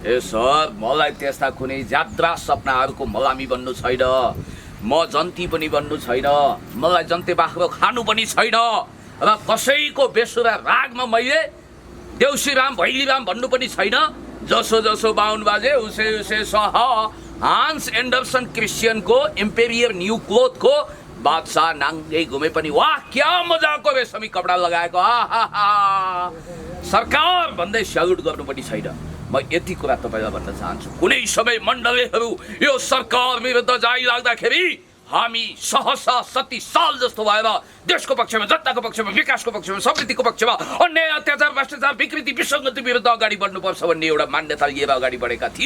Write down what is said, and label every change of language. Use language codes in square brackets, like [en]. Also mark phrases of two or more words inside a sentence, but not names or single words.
[ne] ए सर, मलाई त्यस्ता कुनै यात्रा सपनाहरूको मलामी बन्नु छैन। म जन्ती पनि बन्नु छैन, मलाई जन्ते बाख्रो खानु पनि छैन र कसैको बेसुरा रागमा मैले देउसीराम भैलीराम भन्नु पनि छैन। जसो जसो बाहुन बाजे उसे उसे सह। हान्स एन्डरसन क्रिस्चियनको इम्पेरियर न्यू क्लोथको बादशाह नाङ्गै घुमे पनि वाह क्या मजाको रेशमी कपडा लगाएको, आहा सरकार भन्दै स्यालुट गर्नु पनि छैन। म यति कुरा तपाईँलाई भन्न चाहन्छु, कुनै समय मण्डलीहरू यो सरकार विरुद्ध जाइ लाग्दाखेरि हामी सहसा सती साल जस्तो भएर देशको पक्षमा, जनताको पक्षमा, विकासको पक्षमा, समृद्धिको पक्षमा, अन्याय अत्याचार भ्रष्टाचार विकृति विसङ्गति विरुद्ध अगाडि बढ्नुपर्छ भन्ने एउटा मान्यता लिएर अगाडि बढेका थियो।